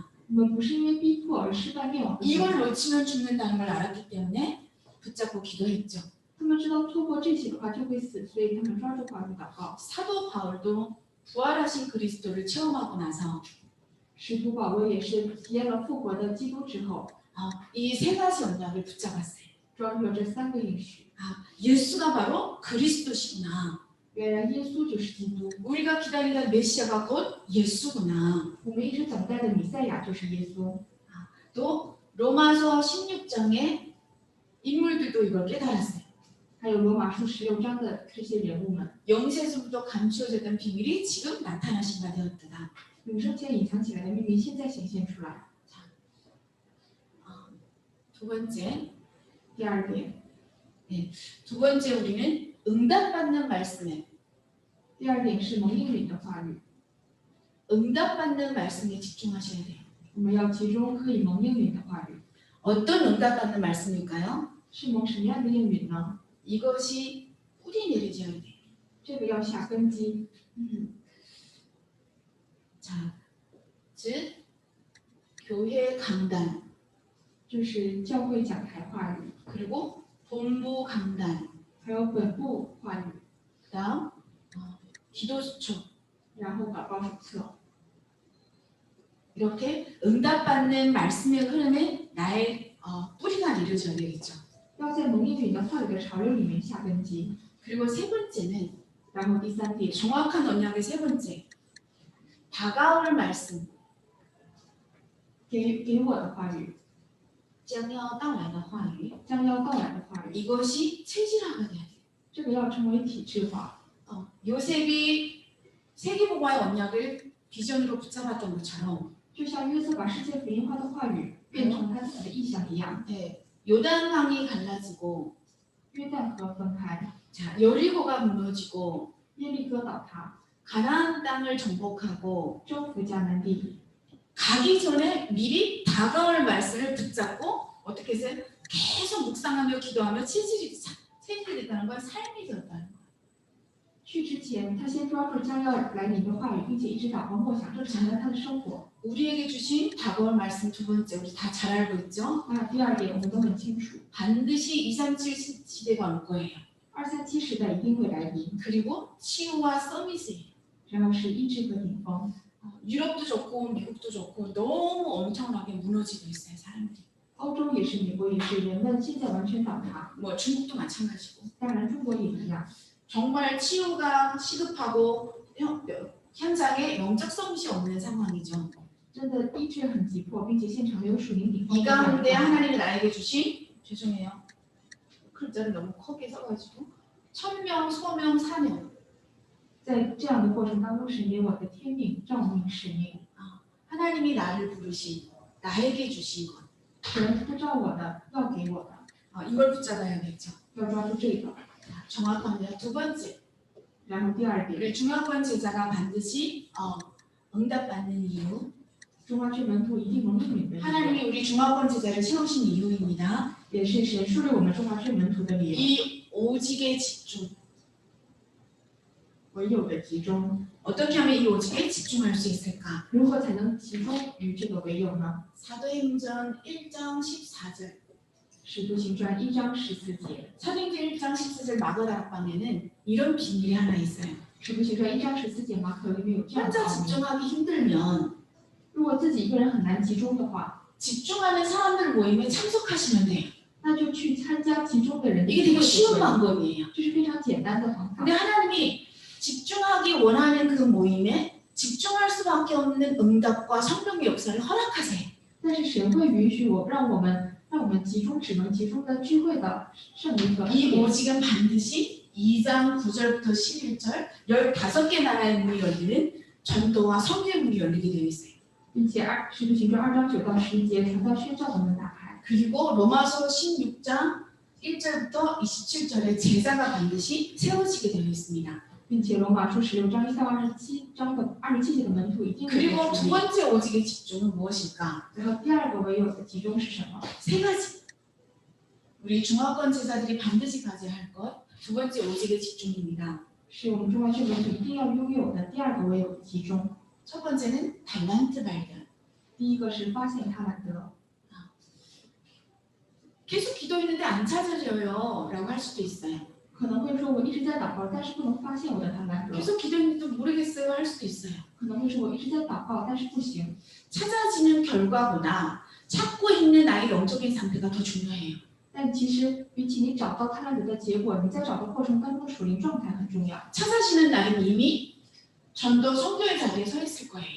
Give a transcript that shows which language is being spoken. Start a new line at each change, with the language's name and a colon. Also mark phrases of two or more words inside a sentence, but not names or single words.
Chinese: 我们不是因为逼迫而失败灭亡的存
Korean: 이걸
Chinese: 在，
Korean: 놓치면 죽는다는 걸 알았기 때문에 붙잡고 기도했죠.
Chinese: 他们知道错过这些的话就会死，所以他们抓住话语祷告。
Korean: 사도 바울도 부활하신 그리스도를 체험하고 나서
Chinese: 使徒保罗也是体验了复活的基督之后，
Korean: 이 세 가지 언약을 붙잡았어요.
Chinese: 抓住了这3个应许。
Korean: 예수가 바로 그리스도시구나.
Chinese: 原来耶稣就是基督，
Korean: 우리가 기다리던 메시아가 곧 예수구나.
Chinese: 我们一直等待的弥赛亚就是耶稣。
Korean: 또 로마서 16장의 인물들도 이걸 깨달았어요.
Chinese: 还有罗马书16章的这些人物们，
Korean: 영세에서부터 감추어졌던 비밀이 지금 나타나신 바 되었다.
Chinese: 永生前隐藏起来的秘密现在显现出来。
Korean: 두 번째,
Chinese: 第2点，
Korean: 두 번째 우리는 응답받는 말씀에
Chinese: 第2点是蒙应允的话语，
Korean: 응답받는 말씀에 집중하셔야 돼요.
Chinese: 我们要集中可以蒙应允的话语。
Korean: 어떤 응답받는 말씀일까요?
Chinese: 是蒙什么样的应允呢？
Korean: 이것이 뿌리 내리져야 돼요.
Chinese: 这个要下根基，
Korean: 자, 즉 교회 강단
Chinese: 就是教会讲台话语，
Korean: 그리고 본부 강단,
Chinese: 还有本部话语，
Korean: 그다음 기도 수초
Chinese: 然后祷告手册。
Korean: 이렇게 응답받는 말씀의 흐름에 나의 뿌리가 내려져야 되겠죠.
Chinese: 要在蒙应允的话语的潮流里面下根基。
Korean: 그리고 세 번째는
Chinese: 然后第三点，
Korean: 정확한 언약의 세 번째, 다가올 말씀,
Chinese: 给我的话语，将要到来的话语, 将要到来的话语，
Korean: 이것이 체질화가 돼야 돼.
Chinese: 这个要成为体制化。
Korean: 요셉이 세계복음화의 언약을 비전으로 붙잡았던 것처럼
Chinese: 就像约瑟把世界福音化的话语变成他自己的意向一样，
Korean: 요단강이 갈라지고
Chinese: 约旦河分开，
Korean: 자, 여리고가 무너지고
Chinese: 耶利哥倒塌，
Korean: 가나안 땅을 정복하고
Chinese: 征服迦南地，
Korean: 가기 전에 미리 다가올 말씀을 붙잡고 어떻게 해서 계속 묵상하며 기도하며 체질이 됐다는 건 삶이 되었다는 거예요.
Chinese: 去之前他先抓住将要来临的话语，并且一直祷告默想，这成为了他的生活。
Korean: 우리에게 주신 다가올 말씀 두 번째, 우리 다 잘 알고 있죠?
Chinese: 那第二点我们都很清楚，
Korean: 반드시 237 시대가 올 거예요.
Chinese: 237 时代一定会来临，
Korean: 그리고 치유와 서밋이에요.
Chinese: 然后是医治和顶峰。
Korean: 유럽도 좋고 미국도 좋고 너무 엄청나게 무너지고 있어요, 사람들이.
Chinese: 欧洲也是，美国也是，人们现在完全倒塌，
Korean: 뭐 중국도 마찬가지고.
Chinese: 当然中国也一样。
Korean: 정말 치유가 시급하고 현장에 영적 서밋이 없는 상황이죠.
Chinese: 真的医治很急迫，并且现场没有属灵顶峰
Korean: 이
Chinese: 的感
Korean: 가운데
Chinese: 觉。
Korean: 하나님이 나에게 주신, 죄송해요, 글자를 너무 크게 써가지고, 천명, 소명, 사명.
Chinese: 在这样的过程当中，神给我的天命、照命、使命，
Korean: 하나님이 나를 부르신, 나에게 주신 것.
Chinese: 神呼召我的，要给我的，
Korean: 이걸 붙잡아야겠죠.
Chinese: 要抓住这个。
Korean: 정확합니다. 두 번째,
Chinese: 然后第二点，
Korean: 우리 중화권 제자가 반드시 응답받는 이유,
Chinese: 中华区门徒一定能应允的理由，
Korean: 하나님이 우리 중화권 제자를 세우신 이유입니다.
Chinese: 也是神树立我们中华区门徒的理由。
Korean: 이 오직에 집중.
Chinese: 唯有的集中，
Korean: 어떻게 하면 이 오직에 집중할 수 있을까?
Chinese: 如何才能集中于这个唯有呢？
Korean: 사도행전 1장 14절.
Chinese: 使徒行传1章14节，
Korean: 사도행전 1장 14절 마가다락방에는 이런 비밀이 하나 있어요.
Chinese: 使徒行传1章14节马可里面有这样的
Korean: 혼자
Chinese: 奥秘。
Korean: 집중하기 힘들면
Chinese: 如果自己一个人很难集中的话，
Korean: 집중하는 사람들 모임에 참석하시면 돼요.
Chinese: 那就去参加集中的人的
Korean: 이게
Chinese: 聚
Korean: 되게
Chinese: 会
Korean: 쉬운
Chinese: 就可以，
Korean: 방법이에요.
Chinese: 这是非常简单的方法
Korean: 근데 。 하나님이 집중하기 원하는 그 모임에 집중할 수밖에 없는 응답과 성령의 역사를 허락하세요.
Chinese: 但是神会允许让我们集中只能集中的聚会的圣灵和恩
Korean: 이
Chinese: 典。
Korean: 오직은 반드시 2장 9절부터 11절 15개 나라의 문이 열리는 전도와 성교의 문이 열리게 되어 있어요.
Chinese: 并且使徒行传2章9到11节传道宣教的门打开，
Korean: 그리고 로마서 16장 1절부터 27절에 제자가 반드시 세워지게 되어 있습니다.
Chinese: 并且罗马书16章1到27章的27节的门徒一定会
Korean: 그리고
Chinese: 被
Korean: 두
Chinese: 树立。
Korean: 번째 오직의 집중은 무엇일까?
Chinese: 然后第二个唯有的集中是什么？
Korean: 세 가지. 우리 중화권 제자들이 반드시 가져야 할 것. 두 번째 오직의 집중입니다.
Chinese: 是我们中华区门徒一定要拥有的第二个唯有的集中。
Korean: 첫 번째는 달란트 발견.
Chinese: 第一个是发现他兰德，
Korean: 계속 기도했는데 안 찾아져요 라고 할 수도 있어요.
Chinese: 可能会说我一直在祷告，但是不能发现我的他兰德；
Korean: 계속 기도했는데 모르겠어요 할 수도 있어요.
Chinese: 可能会说我一直在祷告，但是不行。
Korean: 찾아지는 결과보다 찾고 있는 나의 영적인 상태가 더 중요해요.
Chinese: 但其实比起你找到他兰德的结果，你在找的过程当中的属灵状态很重要。
Korean: 찾아지는 나는 이미 전도 성교의 자리에 서 있을 거예요.